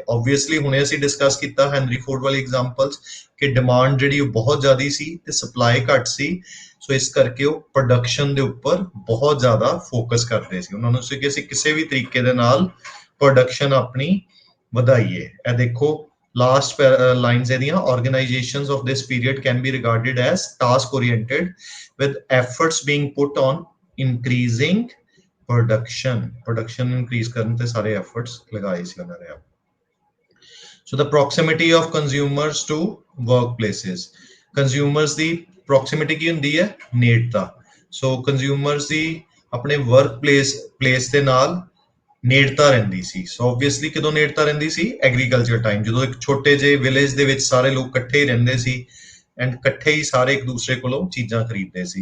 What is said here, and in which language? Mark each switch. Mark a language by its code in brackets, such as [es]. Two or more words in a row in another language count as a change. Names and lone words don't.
[pa] ਓਬਵੀਅਸਲੀ ਹੁਣੇ ਅਸੀਂ ਡਿਸਕਸ ਕੀਤਾ ਹੈਨਰੀ ਫੋਰਡ ਵਾਲੀ ਐਗਜ਼ਾਮਪਲਸ, ਕਿ ਡਿਮਾਂਡ ਜਿਹੜੀ ਉਹ ਬਹੁਤ ਜ਼ਿਆਦਾ ਸੀ ਤੇ ਸਪਲਾਈ ਘੱਟ ਸੀ। ਸੋ ਇਸ ਕਰਕੇ ਉਹ ਪ੍ਰੋਡਕਸ਼ਨ ਦੇ ਉੱਪਰ ਬਹੁਤ ਜ਼ਿਆਦਾ ਫੋਕਸ ਕਰਦੇ ਸੀ। ਉਹਨਾਂ ਨੂੰ ਸੀ ਕਿ ਅਸੀਂ ਕਿਸੇ ਵੀ ਤਰੀਕੇ ਦੇ ਨਾਲ ਪ੍ਰੋਡਕਸ਼ਨ ਆਪਣੀ ਵਧਾਈਏ। ਇਹ ਦੇਖੋ [en] last lines [pa] ਇਹਦੀਆਂ, [en] organizations of this period can be regarded as task oriented with efforts being put on increasing production increase [pa] ਕਰਨ ਤੇ ਸਾਰੇ [en] efforts [pa] ਲਗਾਏ ਸੀ ਉਹਨਾਂ ਨੇ। [en] So the proximity of consumers to workplaces, consumers ਦੀ proximity [pa] ਕੀ ਹੁੰਦੀ ਹੈ, ਨੇੜਤਾ। ਸੋ consumers ਦੀ ਆਪਣੇ workplace ਦੇ ਨਾਲ ਨੇੜਤਾ ਰਹਿੰਦੀ ਸੀ। ਸੋ ਓਬਵੀਅਸਲੀ ਕਦੋਂ ਨੇੜਤਾ ਰਹਿੰਦੀ ਸੀ, [en] agriculture time, [pa] ਜਦੋਂ ਇੱਕ ਛੋਟੇ ਜਿਹੇ ਵਿਲੇਜ ਦੇ ਵਿੱਚ ਸਾਰੇ ਲੋਕ ਇਕੱਠੇ ਹੀ ਰਹਿੰਦੇ ਸੀ ਐਂਡ ਇਕੱਠੇ ਹੀ ਸਾਰੇ ਇੱਕ ਦੂਸਰੇ ਕੋਲੋਂ ਚੀਜ਼ਾਂ ਖਰੀਦਦੇ ਸੀ।